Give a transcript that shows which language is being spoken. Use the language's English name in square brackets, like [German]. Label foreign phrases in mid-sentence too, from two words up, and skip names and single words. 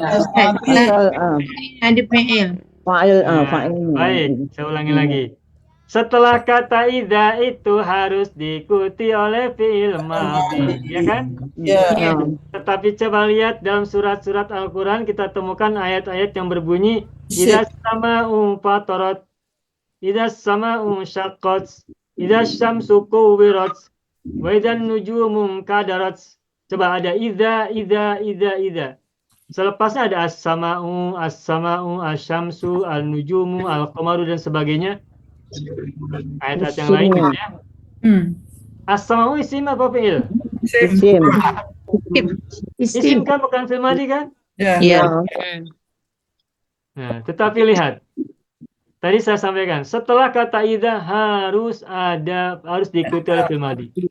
[Indonesian] Ustaz, ada PL. Fa'ilnya. Baik, saya ulangi lagi. Setelah kata idza itu harus diikuti oleh [Arabic] فعل ماض, [Indonesian] ya kan? Ya. Tetapi coba lihat dalam surat-surat Al-Quran kita temukan ayat-ayat yang berbunyi [Arabic] إذا السماء انفطرت، إذا السماء انشقت، إذا الشمس كورت، وإذا النجوم انكدرت. [Indonesian] Coba ada idza. Selepasnya ada [Arabic] السماء، الشمس، النجوم، القمر [Indonesian] dan sebagainya. Ayat-ayat yang lain gitu ya. As-sama'u isim apa fi'il? Isim. Isim kan bukan [Arabic] فعل ماض [Indonesian] kan? Ya. Nah, tetapi lihat. Tadi saya sampaikan, setelah kata idza harus diikuti oleh [Arabic] فعل ماض.